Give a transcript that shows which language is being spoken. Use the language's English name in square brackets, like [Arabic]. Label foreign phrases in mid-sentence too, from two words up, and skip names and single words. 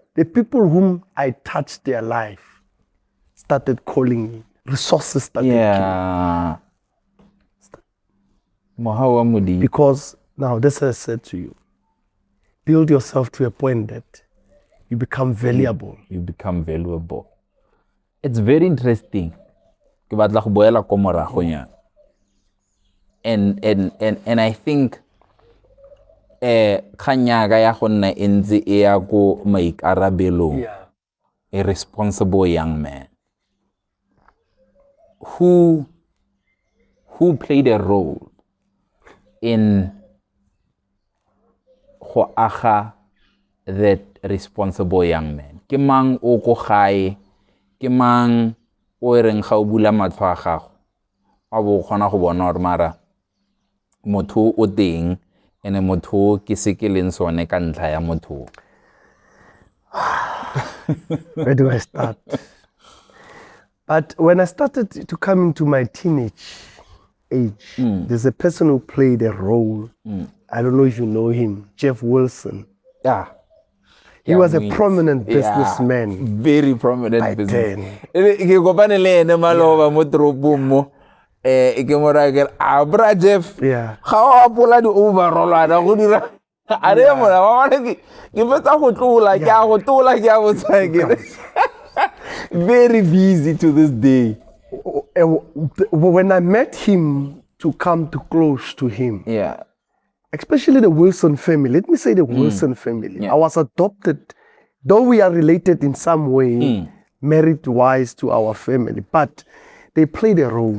[English] The people whom I touched their life started calling me. Resources started coming. [Tswana] Yeah. Mohawa mudi. [English] Because now, this I said to you, build yourself to a point that you become valuable. You become valuable. It's very interesting. [Tswana] Ke batla go boela ko morago nya. [English] And I think [Tswana] khanyaga ya go nna entse e ya go maikarabelo. [English] A responsible young man who played a role in [Tswana] go aga [English] that responsible young man. [Tswana] Ke mang o go gae, ke mang o reng ga o bula matlho a gago a bo gona go bona gore mara motho o teng ene motho ke se ke leng sone ka ntlha ya motho. [English] Where do I start? But when I started to come into my teenage age, there's a person who played a role. I don't know if you know him, Jeff Wilson. Yeah. He was a prominent businessman. Very prominent By businessman. [Tswana] Ke kopane le ene maloba mo tropong mo. Ke mo ra ke bra Jeff. [English] Yeah. [Tswana] Ga o apola di overall ana go dira. A re mo na wa ke fetsa go tlola ke a go tlola ke a go tsaya. [English] Very busy to this day. When I met him to come too close to him, Yeah. especially the Wilson family, let me say the Wilson family. Yeah. I was adopted, though we are related in some way, merit-wise to our family, but they played a role.